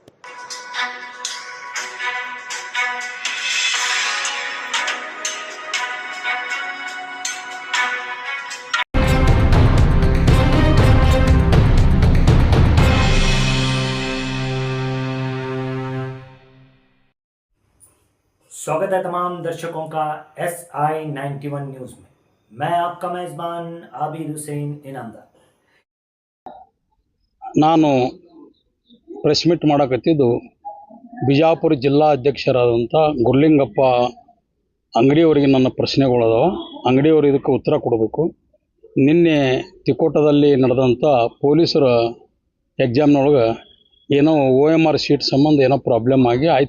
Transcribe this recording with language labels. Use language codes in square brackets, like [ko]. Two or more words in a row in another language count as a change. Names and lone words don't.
[hi] स्वागत है तमाम दर्शकों का SI91 न्यूज़ में। मैं आपका मेज़बान आबिद हुसैन इनामदार। [kn] ನಾನು [en] press meet [kn] ಮಾಡಕತ್ತಿದ್ದು ಬಿಜಾಪುರ ಜಿಲ್ಲಾ ಅಧ್ಯಕ್ಷರಾದಂಥ ಗುರ್ಲಿಂಗಪ್ಪ ಅಂಗಡಿಯವರಿಗೆ ನನ್ನ ಪ್ರಶ್ನೆಗಳದಾವ. ಅಂಗಡಿಯವರು ಇದಕ್ಕೆ ಉತ್ತರ ಕೊಡಬೇಕು. ನಿನ್ನೆ ತಿಕೋಟದಲ್ಲಿ ನಡೆದಂಥ ಪೊಲೀಸರ ಎಕ್ಸಾಮ್ನೊಳಗೆ ಏನೋ [en] OMR sheet [kn] ಸಂಬಂಧ ಏನೋ ಪ್ರಾಬ್ಲಮ್ ಆಗಿ ಆಯ್ತು.